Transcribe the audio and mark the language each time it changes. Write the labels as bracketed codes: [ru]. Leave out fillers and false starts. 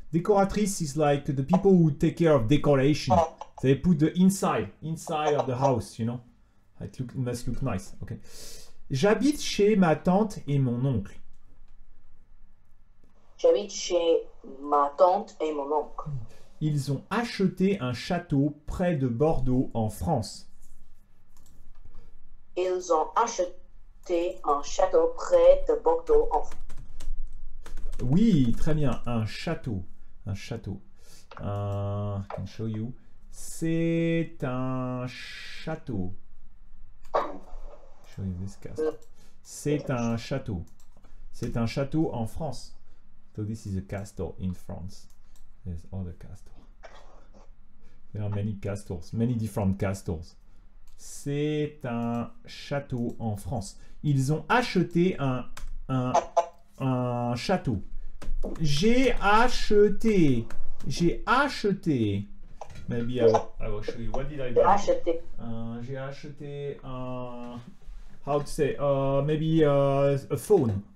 [en] Décoratrice is like the people who take care of decoration. They put the inside of the house, you know. It must look nice. Okay. [fr] J'habite chez ma tante et mon oncle. J'habite chez ma tante et mon oncle. Ils ont acheté un château près de Bordeaux en France. Ils ont acheté un château près de Bordeaux en France. Oui, très bien, un château. Un château. [en] I can show you. [fr] C'est un château. [en] Show you this castle. [fr] C'est un château. C'est un château en France. [en] So this is a castle in France. There's other castle. There are many castles, many different castles. [fr] C'est un château en France. Ils ont acheté un château. J'ai acheté. J'ai acheté. [en] Maybe I will show you. What did I buy? [fr] Acheté. J'ai acheté un. [en] How to say? Maybe a phone.